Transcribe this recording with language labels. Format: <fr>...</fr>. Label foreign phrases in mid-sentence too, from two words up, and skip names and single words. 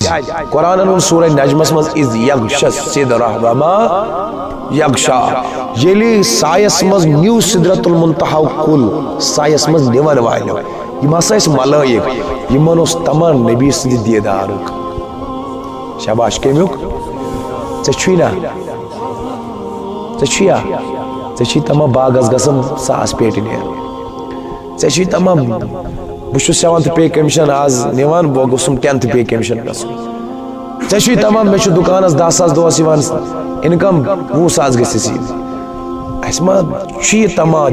<ks>قرآن ان سورہ نجمس مز</ks> <ar>اذ یغشا السدرہ وما یغشا</ar> <ks>یلی سایس مز نیو سدرۃ المنتہا کل سایس مز نیون والو یہ ہسا اس ملائک یمن اس تمام نبی سند دیدارک شاباش کمیک ژےٚ چھُیا ژےٚ چھی تمام باغس گژھن 100 پیٹہِ نیرُن ژےٚ چھی تمام بہٕ چھُس 7th</ks> <en>pay commission</en> <ks>آز نِوان بہٕ گوٚژھُم 10th</ks> <en>pay commission</en> <ks>گژھُن ژےٚ چھی تمام مےٚ چھُ دُکانس 10,000 دۄہس یِوان اِنکم 20,000 گژھِ اَسہِ ما چھُ یہِ تمام</ks>